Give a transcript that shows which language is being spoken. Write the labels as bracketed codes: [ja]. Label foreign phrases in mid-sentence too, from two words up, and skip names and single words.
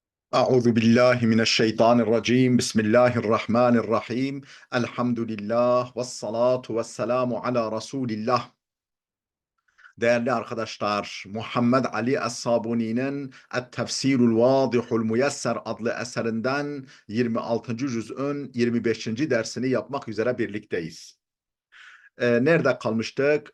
[ar] أعوذ بالله من الشيطان الرجيم بسم الله الرحمن الرحيم الحمد لله والصلاة والسلام على Resulillah. [tr] Değerli arkadaşlar, Muhammed Ali Es-Sabuni'nin Et-Tefsirul Vadihul Muyesser adlı eserinden 26. cüz'ün 25. dersini yapmak üzere birlikteyiz. Nerede kalmıştık?